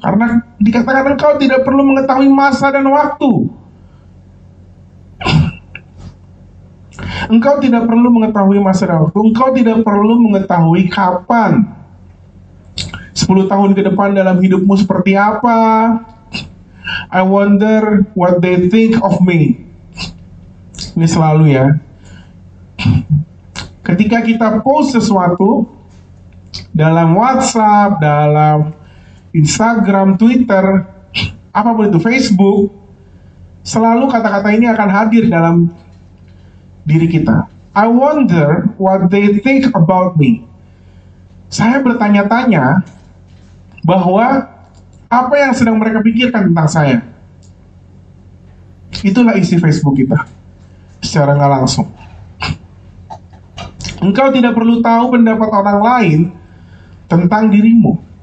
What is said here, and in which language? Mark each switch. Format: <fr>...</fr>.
<id>Karena dikatakan engkau tidak perlu mengetahui masa dan waktu. Engkau tidak perlu mengetahui masa dan waktu. Engkau tidak perlu mengetahui kapan. 10 tahun ke depan dalam hidupmu seperti apa.</id> <en>I wonder what they think of me.</en> <id>Ini selalu ya. Ketika kita post sesuatu dalam WhatsApp, dalam Instagram, Twitter, apapun itu, Facebook, selalu kata-kata ini akan hadir dalam diri kita.</id> <en>I wonder what they think about me.</en> <id>Saya bertanya-tanya bahwa apa yang sedang mereka pikirkan tentang saya. Itulah isi Facebook kita, secara nggak langsung. Engkau tidak perlu tahu pendapat orang lain tentang dirimu.</id>